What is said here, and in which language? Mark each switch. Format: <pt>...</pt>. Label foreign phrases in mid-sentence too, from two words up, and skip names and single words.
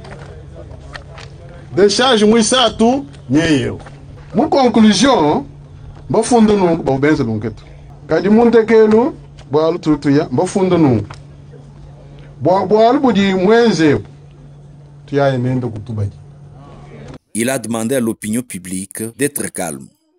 <lua>décharge muisatu nyeyo mu conclusion bafundo nungu babenza lunketu kadi muntekelu bwalu tutuya bafundo nungu bwalu budi mwenze tuyaye nendo kutubaji.</lua> <fr>Il a demandé à l'opinion publique d'être calme.</fr>